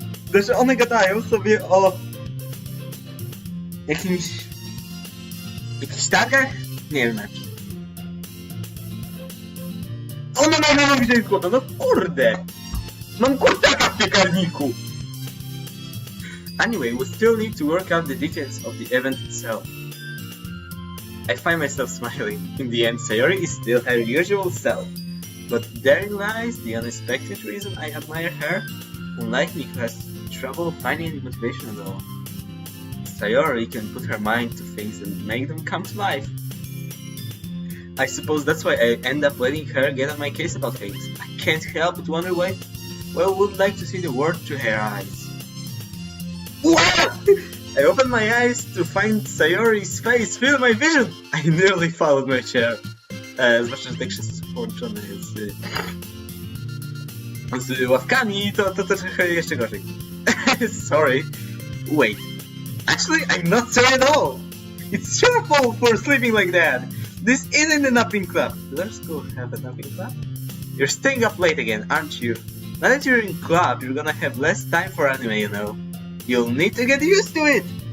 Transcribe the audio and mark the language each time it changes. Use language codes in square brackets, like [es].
[pl] Znaczy one gadają sobie o... Jakichś targach? Nie wiem na czym. No, widziałem kłota, no kurde! Mam kurczaka w piekarniku! [en] Anyway, we still need to work out the details of the event itself. I find myself smiling. In the end, Sayori is still her usual self. But therein lies the unexpected reason I admire her, unlike me who has trouble finding any motivation at all. Sayori can put her mind to things and make them come to life. I suppose that's why I end up letting her get on my case about things. I can't help but wonder why would like to see the world through her eyes. I opened my eyes to find Sayori's face fill my vision. I nearly followed my chair. [pl] Zwłaszcza, że tekst jest połączony z ławkami, to trochę jeszcze gorzej. [en] Sorry. Wait. Actually, I'm not sorry at all. It's your fault for sleeping like that. This isn't a napping club. Did our school have a napping club? You're staying up late again, aren't you? Now that you're in club, you're gonna have less time for anime, you know. You'll need to get used to it!